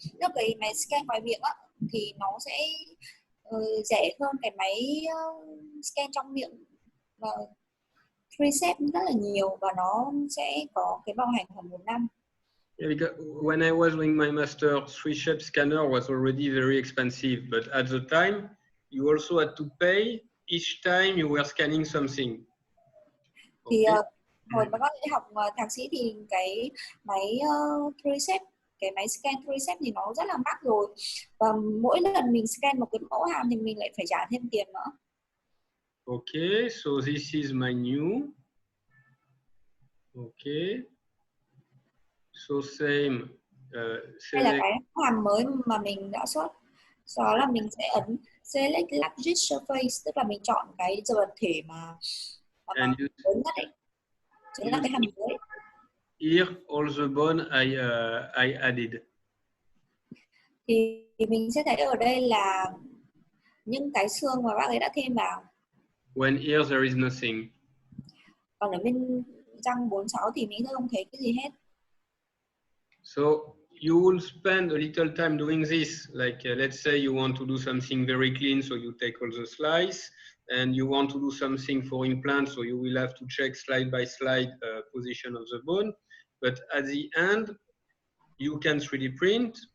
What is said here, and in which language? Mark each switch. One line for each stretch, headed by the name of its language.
Vietnamese: Nếu cái máy scan ngoài miệng á, thì nó sẽ rẻ hơn cái máy scan trong miệng và preset rất là nhiều, và nó sẽ có cái bảo hành khoảng 1 năm.
English: Yeah, because when I was doing my master, 3-shape scanner was already very expensive, but at the time, you also had to pay each time you were scanning something.
Vietnamese: Thì
English: Okay.
Vietnamese: hồi mà các bạn học thạc sĩ thì cái máy preset, cái máy scan preset thì nó rất là mắc rồi, và mỗi lần mình scan một cái mẫu hàm thì mình lại phải trả thêm tiền nữa.
English: Okay, so this is my new. Okay. So same.
Vietnamese: Đây là cái hàm mới mà mình đã xuất. Sau đó là mình sẽ ấn
English: select largest surface,
Vietnamese: tức là mình chọn cái vật thể mà lớn nhất ấy. Chính là cái hàm dưới.
English: Here all the bone I added.
Vietnamese: Thì mình sẽ thấy ở đây là những cái xương mà bác ấy đã thêm vào.
English: When here there is nothing.
Vietnamese: Còn ở bên răng 46 thì mình không thấy cái gì hết.
English: So you will spend a little time doing this. Like let's say you want to do something very clean, so you take all the slice, and you want to do something for implant, so you will have to check slide by slide position of the bone. But at the end, you can 3D print.